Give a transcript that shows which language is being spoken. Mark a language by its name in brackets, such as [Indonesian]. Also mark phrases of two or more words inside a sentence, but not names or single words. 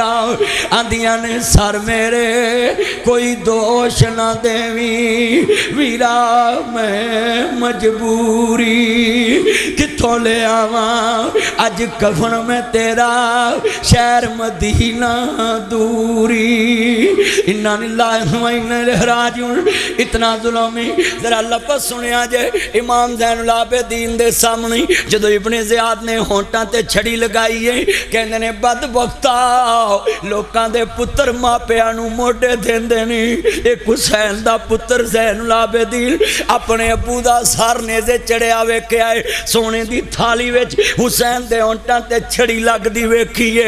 [Punjabi] آندیاں نے سر میرے کوئی دوش نہ دیویں ویرا میں مجبوری کتھوں لے آواں اج کفن میں تیرا شہر مدینہ دوری. [Arabic] إنا لله وإنا إليه راجعون. [Punjabi] اتنا ظلم ذرا لفظ سنیا جے امام زین العابدین دے سامنے جدوں ابن زیاد نے ہونٹاں تے چھڑی لگائی ہے کہندے نے بدبختا لوکاں دے پتر ماپیاں نوں موڈھے دیندے نے. اک حسین دا پتر زین العابدین اپنے ابو دا سر نیزے چڑھیا ویکھیا ہے سونے دی تھالی وچ حسین دے ہونٹاں تے چھڑی لگدی ویکھی ہے.